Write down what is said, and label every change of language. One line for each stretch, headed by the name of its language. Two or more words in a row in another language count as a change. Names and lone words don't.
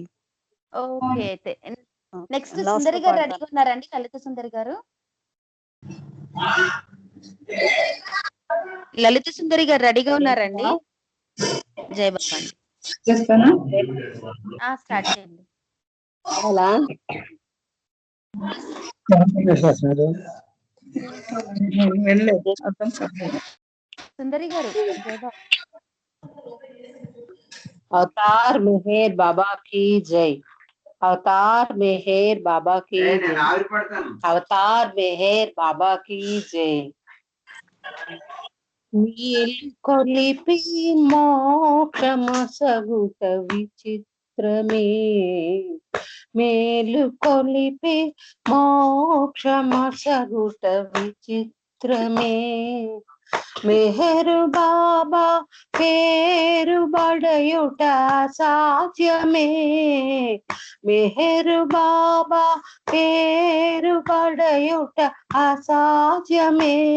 Telugu: ఓకే అయితే నెక్స్ట్ సుందరి గారు రెడీగా ఉన్నారండి లలిత సుందరి గారు లలిత సుందరి గారు రెడీగా ఉన్నారండి జై బాబా అండి స్టార్ట్ చేయండి సుందరి గారు జై బాబా
Hindi: अवतार मेहर बाबा की जय अवतार मेहर बाबा की जय अवतार मेहर बाबा की जय కొలిపి
Telugu: మోక్షమసగుట విచిత్రమే మేలు కొలిపి మోక్షమసగుట విచిత్రమే మెహరు బాబా పేరు బడయుట సాధ్యమే మెహరు బాబా పేరు బడయుట అసాధ్యమే